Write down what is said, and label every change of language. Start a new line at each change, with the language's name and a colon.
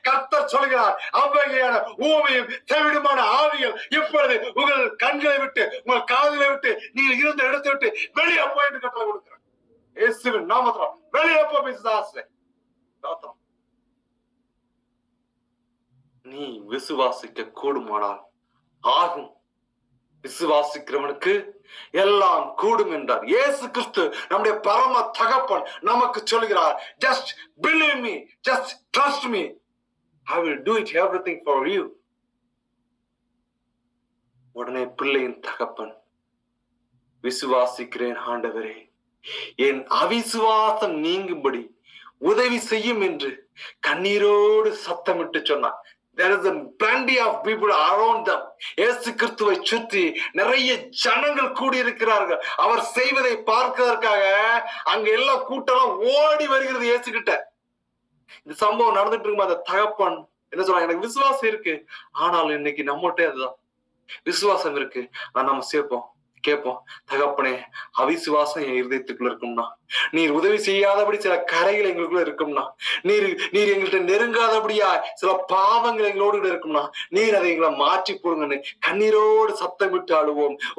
Tamil: கர்த்தர் சொல்கிறார், அவ்வகையான ஊமையும் செவிடுமான ஆவிகள் இப்பொழுது உங்கள் கண்களை விட்டு உங்கள் காதுகளை விட்டு நீங்கள் இருந்த இடத்தை விட்டு வெளியே போய் என்று கட்டளை கொடுக்கிறார். இயேசுவின் நாமத்தில வெளியே போ பிசாசே. நீ விசுவாசிக்க கூடுமானால் ஆகும், விசுவாசிக்கிறவனுக்கு எல்லாம் கூடும் என்றார். இயேசு கிறிஸ்து நம்முடைய பரம தகப்பன் நமக்கு சொல்கிறார்,
English: just believe me, just trust me, I will do it everything for you.
Tamil: உடனே பிள்ளையின் தகப்பன், விசுவாசிக்கிறேன் ஆண்டவரே, என் அவிசுவாசம் நீங்கும்படி உதவி செய்யும் என்று கண்ணீரோடு சத்தமிட்டு சொன்னார்.
English: There is a plenty of people around them.
Tamil: இயேசு கிறிஸ்துவை சுற்றி நிறைய ஜனங்கள் கூடியிருக்கிறார்கள். அவர் செய்வதை பார்க்கிறதற்காக அங்க எல்லா கூட்டம் ஓடி வருகிறது இயேசு கிட்ட. இந்த சம்பவம் நடந்துட்டு இருக்கும் அந்த தகப்பன் என்ன சொல்றாங்க, எனக்கு விசுவாசம் இருக்கு, ஆனாலும் இன்னைக்கு நம்மகிட்ட அதுதான் விசுவாசம் இருக்கு, ஆனா நம்ம சேர்ப்போம் கேட்போம், தகப்பனே அவிசுவாசம் என் இருதயத்துக்குள்ள இருக்கும்னா, நீர் உதவி செய்யாதபடி சில கரைகள் எங்களுக்குள்ள இருக்கும்னா, நீர் எங்கள்கிட்ட நெருங்காதபடியா சில பாவங்கள் எங்களோடு இருக்கும்னா, நீர் அதை எங்களை மாற்றி போடுங்கன்னு கண்ணீரோடு சத்தமிட்டு ஆளுவோம்.